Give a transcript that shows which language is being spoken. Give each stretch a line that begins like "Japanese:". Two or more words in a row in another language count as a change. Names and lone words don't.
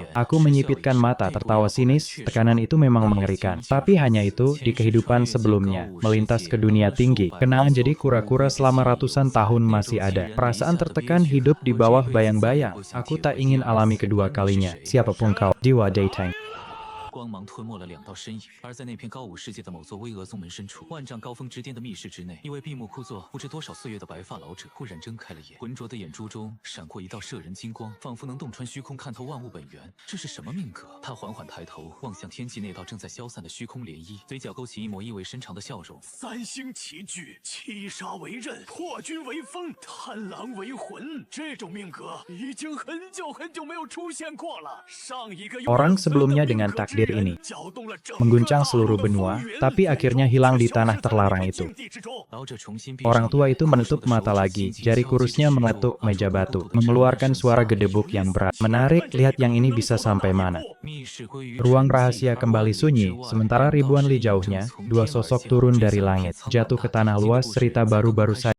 Indonesian: Aku menyipitkan mata, tertawa sinis, tekanan itu memang mengerikan. Tapi hanya itu, di kehidupan sebelumnya, melintas ke dunia tinggi. Kenangan jadi kura-kura selama ratusan tahun masih ada. Perasaan tertekan hidup di bawah bayang-bayang. Aku tak ingin alami kedua kalinya. Siapapun kau, Jiwa Daitang.
Chinese: 光芒吞没了2道身影，而在那片高武世界的某座巍峨宗门深处，万丈高峰之巅的密室之内，一位闭目枯坐不知多少岁月的白发老者忽然睁开了眼，浑浊的眼珠中闪过一道摄人金光，仿佛能洞穿虚空，看透万物本源。这是什么命格？他缓缓抬头，望向天际那道正在消散的虚空涟漪，嘴角勾起一抹意味深长的笑容。 3星齐聚，七杀为刃，破军为锋，贪狼为魂。这种命格已经很久没有出现过了。上一个
Indonesian: Orang sebelumnya dengan takdir ini mengguncang seluruh benua, tapi akhirnya hilang di tanah terlarang itu. Orang tua itu menutup mata lagi, jari kurusnya mengetuk meja batu, mengeluarkan suara gedebuk yang berat. Menarik, lihat yang ini bisa sampai mana. Ruang rahasia kembali sunyi, sementara ribuan li jauhnya, 2 sosok turun dari langit, jatuh ke tanah luas, cerita baru-baru saja.